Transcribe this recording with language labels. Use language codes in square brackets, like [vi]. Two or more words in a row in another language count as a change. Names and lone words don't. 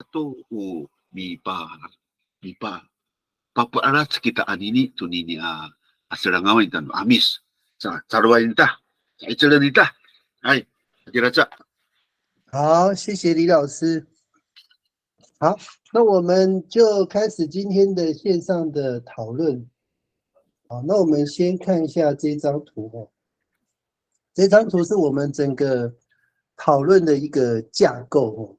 [zh] とmi pa papaara kita anini tunini aserangawan dan amis sa carwain ta sa icelan ita ai kira-kira 好，谢谢李老师。好，那我们就开始今天的线上的讨论。好，那我们先看一下这张图哦。这张图是我们整个讨论的一个架构哦。